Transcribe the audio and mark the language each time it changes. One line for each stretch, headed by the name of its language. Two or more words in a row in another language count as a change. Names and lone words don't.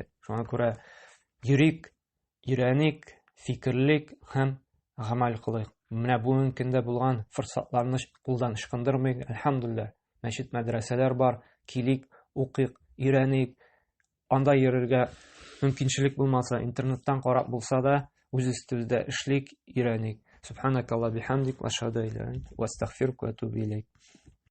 Tatar: Шуңа күрә йөрик, өйрәник, фикерлик һәм гамәл кылыйк. Менә бүгенге көндә булган форсатларны кулдан ычкындырмыйк. Әлхәмдүлилләһ, мәчет, мәдрәсәләр бар, килик, укыйк, өйрәник. Анда йөрергә мөмкинчелек булмаса, интернеттан карап булса да, үз өстебездә эшлик, өйрәник.
Arabic: سبحانك اللهم بحمدك، وأشهد أن لا إله إلا أنت، وأستغفرك وأتوب إليك.